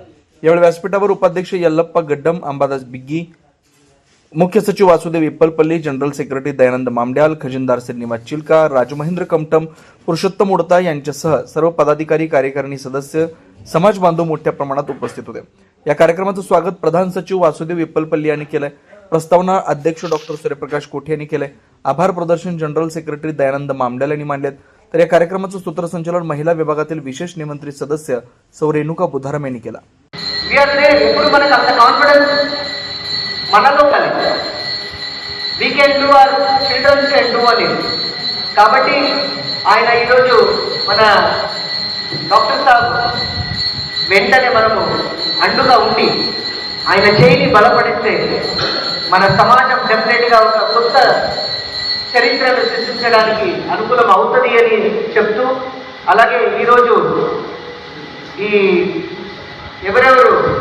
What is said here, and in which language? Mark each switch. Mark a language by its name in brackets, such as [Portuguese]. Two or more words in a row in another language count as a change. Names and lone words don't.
[Marathi] यावेळी व्यासपीठावर उपाध्यक्ष यल्लप्पा गड्डम, अंबादास बिग्गी, मुख्य सचिव वासुदेव इप्पलपल्ली, [English] general secretary [Marathi] दयानंद मामड्याल, खजिनदार श्रीनिवास चिलका, राजमहेंद्र कमटम, पुरुषोत्तम उडता यांच्यासह सर्व पदाधिकारी, कार्यकारिणी सदस्य, समाज बांधव मोठ्या प्रमाणात उपस्थित होते. या कार्यक्रमाचं स्वागत प्रधान सचिव वासुदेव इप्पलपल्ली यांनी केलंय. प्रस्तावना अध्यक्ष डॉक्टर सूर्यप्रकाश कोठे यांनी केलंय. आभार प्रदर्शन [English] general secretary [Marathi] दयानंद मामड्याल यांनी मांडलेत. तर या कार्यक्रमाचं सूत्रसंचालन महिला विभागातील विशेष निमंत्रित सदस्य सौ रेणुका बुधाराम यांनी केला. [Telugu] మనలో కలిగి [English] we can do our children can do [Telugu] it కాబట్టి ఆయన ఈరోజు మన డాక్టర్ సాబ్ వెంటనే మనము అండుగా ఉండి ఆయన చేయిని బలపడిస్తే మన సమాజం డెఫినెట్గా ఒక కొత్త చరిత్రను సృష్టించడానికి అనుకూలం అవుతుంది అని చెప్తూ, అలాగే ఈరోజు ఈ ఎవరెవరు